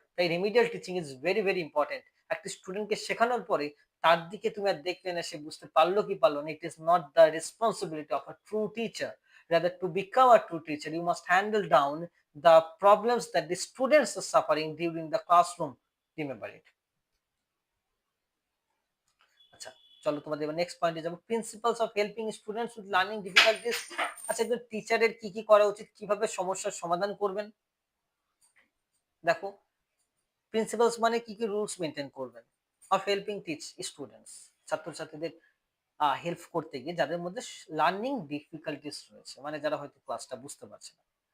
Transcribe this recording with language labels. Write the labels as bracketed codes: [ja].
[bn] তাই [en] Remedial teaching is very very important. [bn] একটা স্টুডেন্টকে শেখানোর পরে তার দিকে তুমি আর দেখলে না সে বুঝতে পারলো কি পারলো না। [en] It is not the responsibility of a true teacher. Rather, to become a true teacher, you must handle down the problems that the students are suffering during the classroom. Remember it. [bn] আচ্ছা, চলো তোমাদের এবার next পয়েন্টে যাবো, principles of helping students with learning difficulties. আচ্ছা, একজন টিচারের কি কি করা উচিত, কিভাবে সমস্যার সমাধান করবেন? দেখো, প্রিন্সিপালস মানে কি কি রুলস মেনটেন করবেন অফ হেল্পিং টিচ স্টুডেন্টস, ছাত্রছাত্রীদের হেল্প করতে গিয়ে যাদের মধ্যে লার্নিং ডিফিকাল্টিস রয়েছে, মানে যারা হয়তো ক্লাসটা বুঝতে পারছে না।